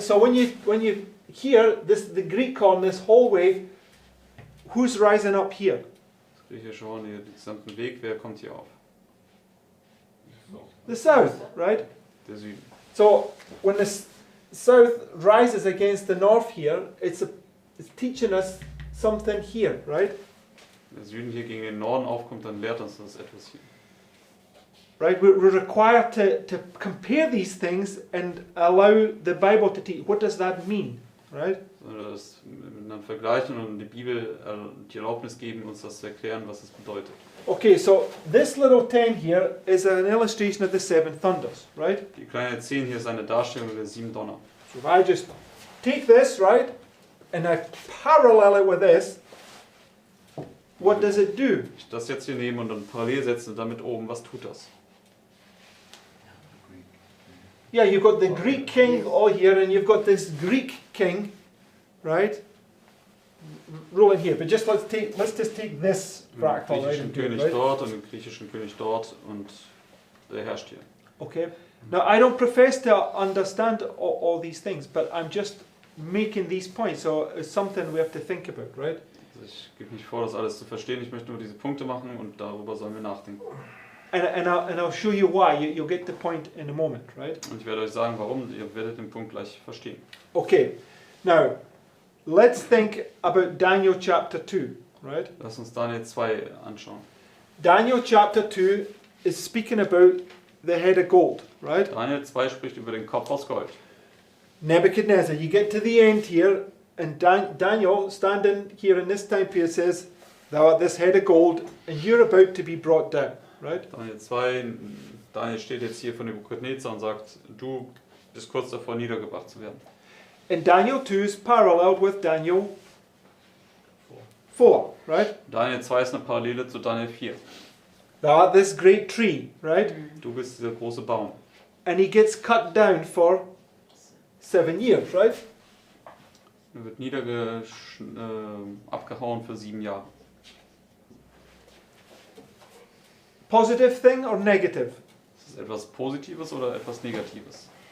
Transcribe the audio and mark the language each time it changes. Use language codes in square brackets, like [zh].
[en] So when you hear the Greek horn this whole way, who's rising up here? [de] Das griechische Horn, hier den gesamten Weg, wer kommt hier auf? [en] The south, right? [de] Der Süden. [en] So when the south rises against the north here, it's teaching us something here, right? [de] Wenn der Süden hier gegen den Norden aufkommt, dann lehrt uns das etwas hier. [en] Right? We're required to compare these things and allow the Bible to teach. What does that mean? Right? [de] Sondern das miteinander vergleichen und die Bibel die Erlaubnis geben, uns das zu erklären, was es bedeutet. [en] Okay, so this little 10 here is an illustration of the 7 thunders, right? [de] Die kleine 10 hier ist eine Darstellung der 7 Donner. [en] So if I just take this, right, and I parallel it with this, what does it do? [de] Ich das jetzt hier nehme und dann parallel setze und damit oben, was tut das? [en] Yeah, you've got the Greek king all here, and you've got this Greek king, right, ruling here. But let's just take this [de] Den [en] fractal right [de] griechischen [en] into it, [de] König [en] right? [de] dort und den griechischen König dort und der herrscht hier. [en] Okay. Now I don't profess to understand all these things, but I'm just making these points. So it's something we have to think about, right? [de] Also ich gebe nicht vor, das alles zu verstehen. Ich möchte nur diese Punkte machen und darüber sollen wir nachdenken. [en] And I'll show you why. You'll get the point in a moment, right? [de] Und ich werde euch sagen, warum. Ihr werdet den Punkt gleich verstehen. [en] Okay. Now, let's think about Daniel chapter 2, right? [de] Lass uns Daniel 2 anschauen. [en] Daniel chapter 2 is speaking about the head of gold, right? [de] Daniel 2 spricht über den Kopf aus Gold. [en] Nebuchadnezzar. You get to the end here, and Daniel, standing here in this time period, says, "Thou art this head of gold, and you're about to be brought down." Right? [de] Daniel 2, Daniel steht jetzt hier von Nebukadnezar und sagt, du bist kurz davor niedergebracht zu werden. [en] And Daniel 2 is paralleled with Daniel 4, right? [de] Daniel 2 ist eine Parallele zu Daniel 4. [en] Thou art this great tree, right? [de] Du bist dieser große Baum. [en] And he gets cut down for 7 years, right? [de] Er wird abgehauen für 7 Jahre. [en] Positive thing or negative? [de] Ist das etwas Positives oder etwas Negatives?